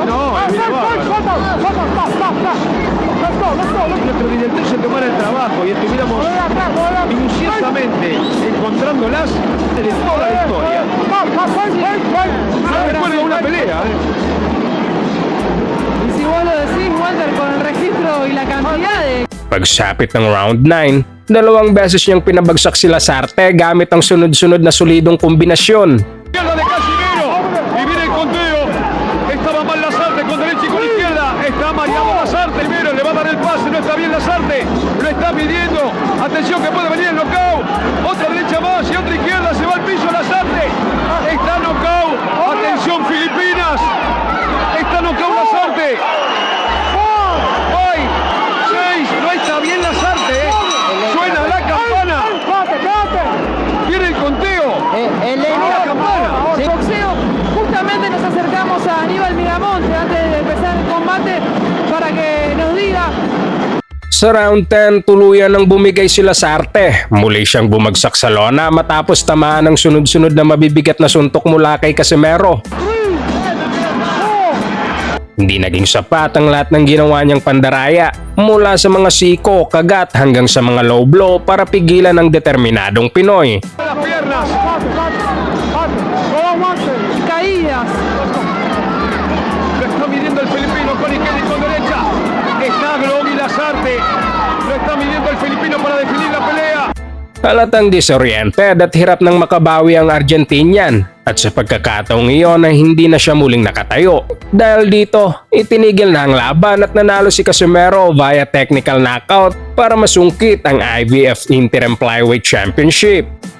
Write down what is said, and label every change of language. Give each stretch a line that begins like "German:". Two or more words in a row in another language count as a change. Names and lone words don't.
Spanish: No, viene nuestro director se tomara el trabajo y estuviéramos minuciosamente encontrándolas de toda la historia. No recuerdo una pelea. Y si vos lo decís, Walter, con el registro y la cantidad de...
Filipino: Pagsapit ng round 9, 2 beses niyang pinabagsak si Lasarte gamit ang sunod-sunod na solidong kombinasyon.
Spanish: Izquierda de Casimero y viene el conteo. Estaba mal Lazarte con derecha y con izquierda. Está mareado Lazarte. Primero le va a dar el pase. No está bien Lazarte. Lo está pidiendo. Atención que puede venir el knockout. Otra derecha más y otra izquierda. Se va al piso Lazarte. Está knockout. Atención Filipinas. Está knockout Lazarte. 6. No está bien Lazarte. Suena la campana. Viene el conteo. La campana. Boxeo, justamente nos acercamos a Aníbal Miramonte antes de empezar el combate para que nos diga.
Filipino: Sa round 10, tuluyan ng bumigay si Lasarte. Muli siyang bumagsak sa lona matapos tamaan ng sunod-sunod na mabibigat na suntok mula kay Casimero. Hindi naging sapat ang lahat ng ginawa niyang pandaraya, mula sa mga siko, kagat hanggang sa mga
English: low blow
Filipino: para pigilan ang determinadong Pinoy.
Spanish: Las piernas. Caídas. Lo está midiendo el filipino con izquierda y con derecha. Está Globy Lazarte. Lo está midiendo el filipino para definir la pelea.
Filipino: Halatang disoriented at hirap nang makabawi ang Argentinian at sa pagkakataong iyon ay hindi na siya muling nakatayo. Dahil dito, itinigil na ang laban at nanalo si Casimero via
English: technical knockout
Filipino: para masungkit ang IBF Interim Flyweight Championship.